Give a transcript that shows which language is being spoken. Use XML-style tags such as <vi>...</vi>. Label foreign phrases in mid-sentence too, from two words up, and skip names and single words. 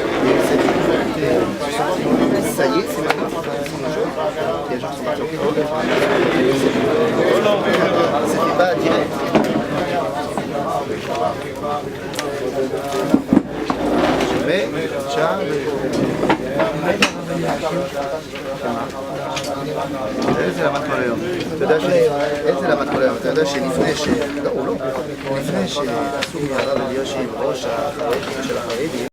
<fr>Ça y est, c'est maintenant les gens sont partis au c'était pas direct. Mais, tiens,</fr> <he>איזה למד כל היום? אתה יודע איזה למד כל היום? אתה יודע שלפני ש... לא, הוא לא. לפני שעשו מהרב אלישיב ראש החרדים של החרדים</he>